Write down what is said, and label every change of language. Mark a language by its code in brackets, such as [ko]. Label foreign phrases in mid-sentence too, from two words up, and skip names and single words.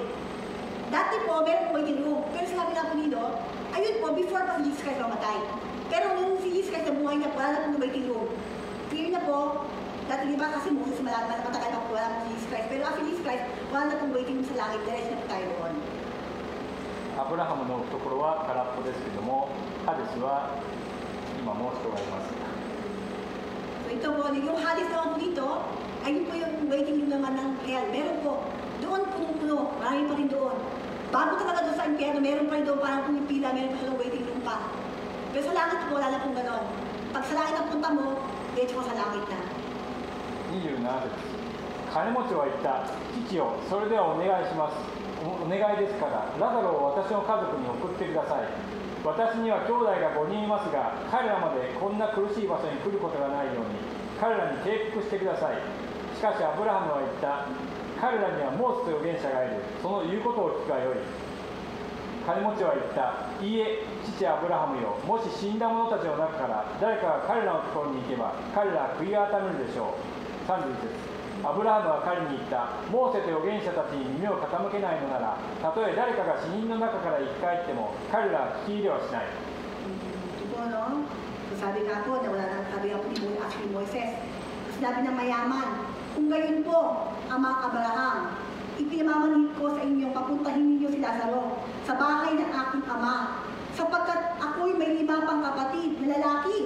[tl] Dati po, meron po [en] waiting room, [tl] pero sinabi nga po dito, ayun po, before pa si Jesus Christ mamatay. Pero nung si Jesus Christ nabuhay na po, wala na po [en] waiting room. [tl] Clear na po, dati di ba kasi Moses matagal pa po wala po si Jesus Christ. Pero after Jesus Christ, wala na pong waiting sa langit, diretso na po tayo doon. [ja] アブラハムの懐は空っぽですけども、ハデスは今も人がいます。 [tl] So ito po, yung Hades naman po dito, ayun po yung [en] waiting room [tl] naman ng hell. Meron po, doon puno-puno, marami pa rin doon. Bago talaga doon sa impyerno, meron pa rin doon parang pumipila, meron pa doon [en] waiting room [tl] pa. Pero sa langit po, wala na pong ganon. Pag sa langit ang punta mo, diretso ko sa langit na. [ja] 27 節、金持ちは言った、父よ、それではお願いします。お願いですから、ラザロを私の家族に送ってください。私には兄弟が5人いますが、彼らまでこんな苦しい場所に来ることがないように、彼らに警告してください。しかしアブラハムは言った、彼らにはモーセと預言者がいる。その言うことを聞くがよい。金持ちは言った、いいえ、父アブラハムよ、もし死んだ者たちの中から誰かが彼らのところに行けば、彼らは悔い改めるでしょう。31節、アブラハムは彼に言った、モーセと預言者たちに耳を傾けないのなら、たとえ誰かが死人の中から生き返っても、彼らは聞き入れはしない。 [tl] Ito po, no? So sabi nga po, na wala nang sabi nga po ni Moises. Sinabi ng mayaman, kung gayon po, Amang Abraham, ipinamamanhid ko sa inyong papuntahin ninyo si Lazaro sa bahay ng aking ama, sapagkat ako'y may 5 pang kapatid na lalaki.